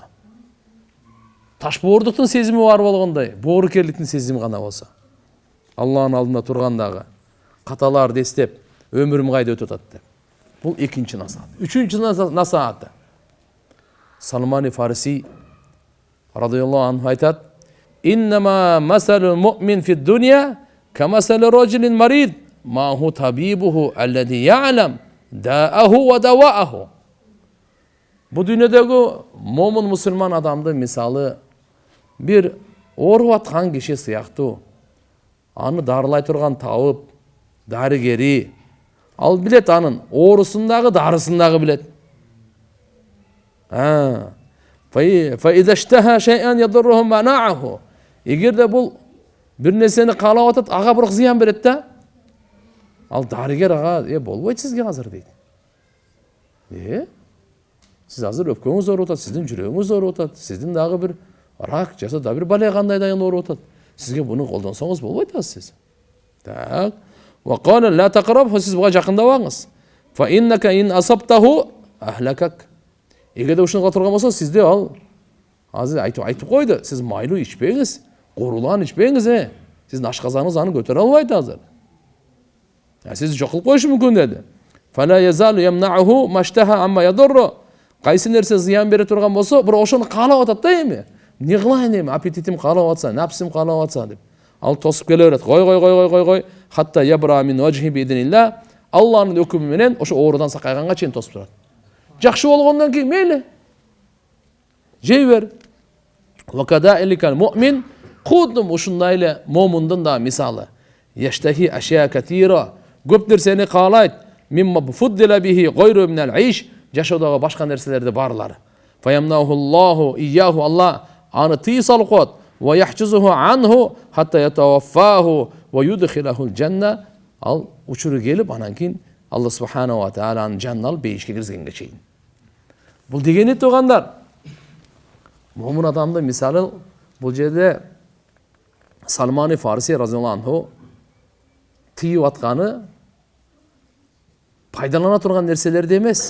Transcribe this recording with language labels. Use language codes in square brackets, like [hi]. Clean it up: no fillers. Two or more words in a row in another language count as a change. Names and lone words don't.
[ky] Ташбоордуктун сезими бар болгондой, боорукерликтин сезими гана болсо. Алланын алдында тургандагы каталарды эстеп, өмүрүм кайда өтүп атат деп. Бул экинчи насаат. Үчүнчү насааты. Салман Фарси [ar] رضي الله عنه [ky] айтат: [ar] "إنما مثل المؤمن في الدنيا كمثل رجل مريض ما هو طبيبه الذي يعلم داءه ودواءه." [ky] Бу дүйнөдөгү момун мусулман адамдын мисалы бир ооруп аткан киши сыяктуу. Аны дарылай турган табып, дарыгери. Ал билет анын оорусундагы, дарысындагы билет. [ar] فإذا اشتهى شيئا يضره منعه. [ky] Эгерде бул бир нерсени каалап атат, ага бирок зыян берет да. Ал дарыгер ага, болбойт сизге азыр дейт. Сиз азыр өпкөңүз ооруп атат, сиздин жүрөгүңүз ооруп атат, сиздин дагы бир рак жаса да бир бале кандайдан ооруп атат. Сизге буну колдонсоңуз болбойт да сиз. Так. [ar] وكان لا تقرب, [ky] сиз буга жакындабаңыз. [ar] فإنك إن أصبته أهلكك. [ky] Эгерде ушунга турган болсо, сизде ал азыр айтып койду, сиз майлуу ичпеңиз, курулан ичпеңиз, сиздин ашказаныңыз аны көтөрө албайт азыр. Сиз жок кылып коюшу мүмкүн деди. [ar] فلا يزال يمنعه ما اشتهى مما يضر. [ky] Кайсы нерсе зыян бере турган болсо, бирок ошону каалап атат да эми. Не кылайын эми, аппетитим каалап атса, напсим каалап атса деп. Ал тосуп келе берет. Кой. [ar] حتى يبرأ من وجعه بإذن الله. [ky] Алланын өкүмү менен ошо оорудан сакайганга чейин тосуп турат. Жакшы болгондон кийин мейли. Жей бер. [ar] وكذلك المؤمن, [ky] кудум ушундай эле момундун да мисалы. [ar] يشتهي أشياء كثيرة. [ky] Көп нерсени каалайт. [ar] مما فضل به غيره من العيش. [ky] Жашоодогу башка нерселерди барлары. [ar] فيمنحه الله إياه, [ky] Алла аны тый салып коет. [ar] ويحجزه عنه حتى يتوفاه ويدخله الجنة. [ky] Ал учуру келип, анан кийин Алла [ar] سبحانه وتعالى [ky] жанына алып бейишке киргизгенге чейин. Бул дегени тугандар. Момун адамдын мисалы бул жерде Салман Фарси [ar] رضي الله عنه [ky] тыйып атканы пайдалана турган нерселерди эмес.